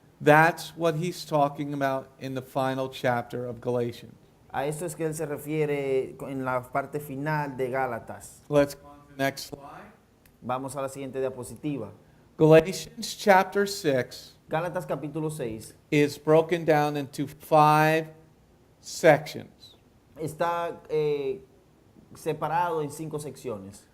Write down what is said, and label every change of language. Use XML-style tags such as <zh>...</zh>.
<en>That's what he's talking about in the final chapter of Galatians.</en> <es>A esto es que él se refiere en la parte final de Gálatas.</es> <en>Let's go on to the next slide.</en> <es>Vamos a la siguiente diapositiva.</es> <en>Galatians chapter 6</en> <es>Gálatas capítulo 6</es> <en>is broken down into 5 sections.</en> <es>está separado en 5 secciones.</es>